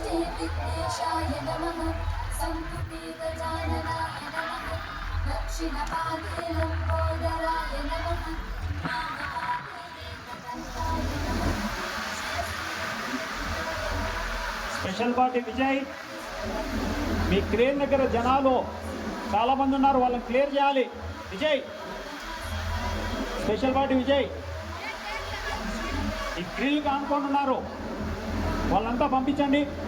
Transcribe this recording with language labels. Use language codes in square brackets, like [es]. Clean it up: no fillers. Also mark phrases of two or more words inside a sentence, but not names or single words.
[sa] विघ्नेशाय नमः संपुटे गजाननाय नमः दक्षिणपादे लम्बोदराय नमः वामपादे एकदन्ताय नमः [en] special party [te] విజయ్ మీ క్రేన్ దగ్గర జనాలు చాలా మంది ఉన్నారు, వాళ్ళని క్లియర్ చేయాలి. విజయ్, [en] special party [te] విజయ్, ఈ గ్రిల్ కానుకొని ఉన్నారు, వాళ్ళంతా పంపించండి.